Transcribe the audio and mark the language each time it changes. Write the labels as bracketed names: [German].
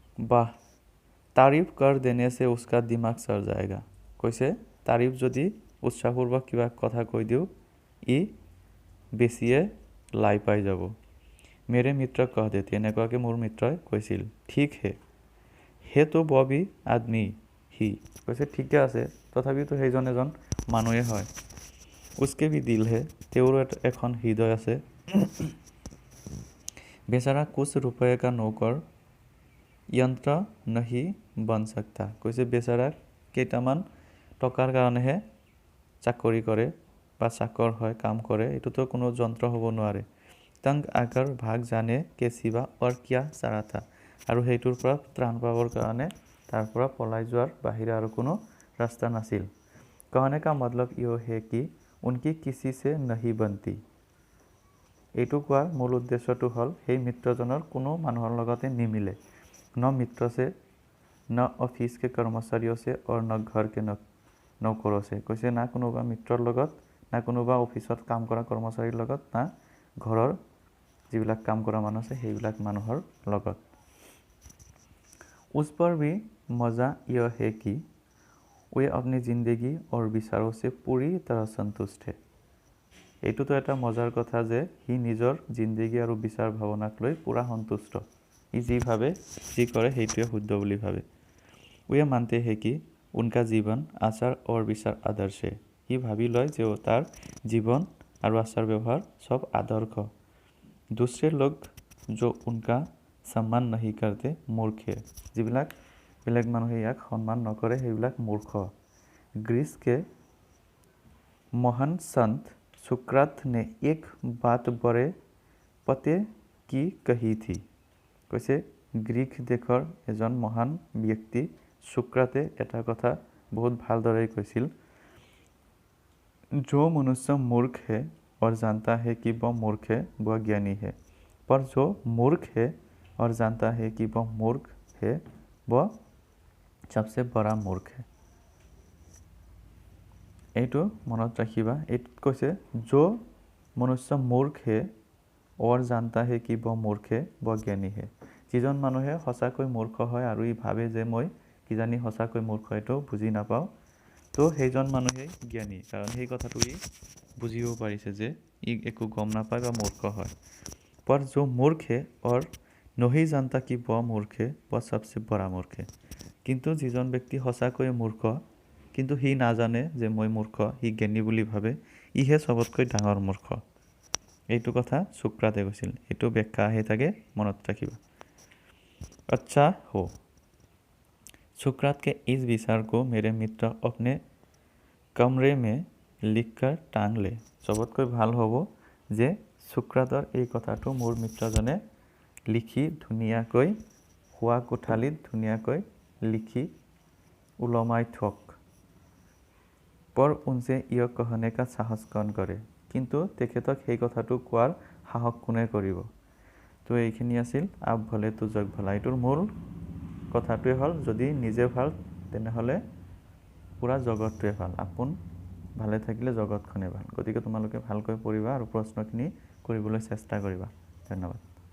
[Hindi] वाह, तारीफ कर देने से उसका दिमाग सड़ जाएगा। [Assamese] কৈছে তাৰিফ যদি উৎসাহপূৰ্বক কিবা কথা কৈ দিওঁ ই বেছিয়ে লাই পাই যাব। [Hindi] मेरे मित्र कह देते, [Assamese] এনেকুৱাকৈ মোৰ মিত্ৰই কৈছিল। [Hindi] ঠিক হে তো ববি আদমি হি। [Assamese] কৈছে ঠিকে আছে, তথাপিতো সেইজন এজন মানুহে হয়। [Hindi] উসকে ভি দিল হে, [Assamese] তেওঁৰো এখন হৃদয় আছে। [Hindi] বেচাৰা কুছ रुपये का नौकर यंत्र नहीं बन सकता। [Assamese] কৈছে বেচাৰা কেইটামান টকাৰ কাৰণেহে চাকৰি কৰে বা চাকৰ হয়, কাম কৰে, এইটোতো কোনো যন্ত্ৰ হ'ব নোৱাৰে। [Hindi] तंग आकर भाग जाने के सिवा और क्या चारा था। [Assamese] আৰু সেইটোৰ পৰা ত্ৰাণ পাবৰ কাৰণে তাৰ পৰা পলাই যোৱাৰ বাহিৰে আৰু কোনো ৰাস্তা নাছিল। [Hindi] कहने का मतलब यो है कि उनकी किसी से नहीं बनती। [Assamese] এইটো কোৱাৰ মূল উদ্দেশ্যটো হ'ল সেই মিত্ৰজনৰ কোনো মানুহৰ লগতে নিমিলে। [Hindi] न मित्र से, न ऑफिस के कर्मचारियों से और न घर के नौकरों से। [Assamese] কৈছে না কোনোবা মিত্ৰৰ লগত, না কোনোবা অফিচত কাম কৰা কৰ্মচাৰীৰ লগত, না ঘৰৰ যিবিলাক কাম কৰা মানুহ আছে সেইবিলাক মানুহৰ লগত। [Hindi] उस पर भी मज़ा यह है कि वे अपनी जिंदगी और विचारों से पूरी तरह संतुष्ट है। [Assamese] এইটোতো এটা মজাৰ কথা যে সি নিজৰ জিন্দগী আৰু বিচাৰ ভাৱনাক লৈ পুৰা সন্তুষ্ট। ই যি ভাবে, যি কৰে সেইটোৱে শুদ্ধ বুলি ভাবে। [Hindi] वे मानते हैं कि उनका जीवन आचार और विचार आदर्श है। [Assamese] সি ভাবি লয় যে তাৰ জীৱন আৰু আচাৰ ব্যৱহাৰ সব আদৰ্শ। [Hindi] दूसरे लोग जो उनका सम्मान नहीं करते मूर्ख है। [Assamese] যিবিলাক বেলেগ মানুহে ইয়াক সন্মান নকৰে সেইবিলাক মূৰ্খ। [Hindi] ग्रीस के महान संत सुकरात ने एक बात बड़े पते की कही थी। [Assamese] কৈছে গ্ৰীক দেশৰ এজন মহান ব্যক্তি সুক্ৰাতে এটা কথা বহুত ভালদৰে কৈছিল। [Hindi] जो मनुष्य मूर्ख है और जानता है कि वह मूर्ख है वह ज्ञानी है, पर जो मूर्ख है और जानता है कि वह मूर्ख है वह सबसे बड़ा मूर्ख है। [Assamese] এইটো মনত ৰাখিবা। এইটোত কৈছে [Hindi] जो मनुष्य मूर्ख है और जानता है कि वह मूर्ख है वह ज्ञानी है। [Assamese] যিজন মানুহে সঁচাকৈ মূৰ্খ হয় আৰু ই ভাবে যে মই কিজানি সঁচাকৈ মূৰ্খ, এইটো বুজি নাপাওঁ, তো সেইজন মানুহেই জ্ঞানী, কাৰণ সেই কথাটো ই বুজিব পাৰিছে যে ই একো গম নাপায় বা মূৰ্খ হয়। [Hindi] पर जो मूर्ख है और नहीं जानता कि वह मूर्ख है, वह सबसे बड़ा मूर्ख है। [Assamese] কিন্তু যিজন ব্যক্তি সঁচাকৈ মূৰ্খ কিন্তু সি নাজানে যে মই মূৰ্খ, সি জ্ঞানী বুলি ভাবে, ইহে চবতকৈ ডাঙৰ মূৰ্খ। এইটো কথা সুক্ৰাতে কৈছিল। এইটো ব্যাখ্যা আহি থাকে, মনত ৰাখিবা। [Hindi] अच्छा हो। सुकरात के इस विचार को मेरे मित्र अपने कमरे में लिखकर टांग ले। [Assamese] চবতকৈ ভাল হ'ব যে সুক্ৰাতৰ এই কথাটো মোৰ মিত্ৰজনে লিখি ধুনীয়াকৈ শোৱা কোঠালিত ধুনীয়াকৈ লিখি ওলমাই থওক। [Hindi] पर उनसे यह कहने का साहस कौन करे। [Assamese] কিন্তু তেখেতক সেই কথাটো কোৱাৰ সাহস কোনে কৰিব। তো এইখিনি আছিল [Hindi] আপ ভলে তো জগ ভলা। [Assamese] এইটোৰ মূল কথাটোৱে হ'ল যদি নিজে ভাল তেনেহ'লে পুৰা জগতটোৱে ভাল। আপোন ভালে থাকিলে জগতখনে ভাল। গতিকে তোমালোকে ভালকৈ পঢ়িবা আৰু প্ৰশ্নখিনি কৰিবলৈ চেষ্টা কৰিবা। ধন্যবাদ।